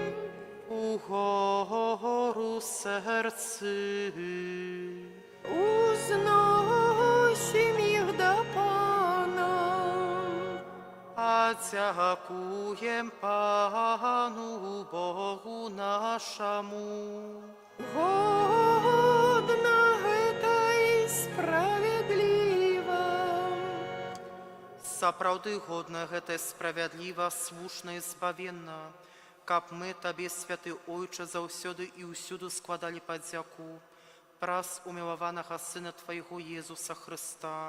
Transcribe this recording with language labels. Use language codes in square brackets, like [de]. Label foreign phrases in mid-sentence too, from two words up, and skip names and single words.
[uk] Угору серці. Узносим їх до Пана. А дякуєм Пану Богу нашому. [be] Годна гэта і справедліва. Сапраўды годна гэта справядліва, слушна і збавенна, каб мы Табе, святы Ойче, заўсёды і ўсюду складалі падзяку праз умілаванага Сына Твайго Езуса Христа.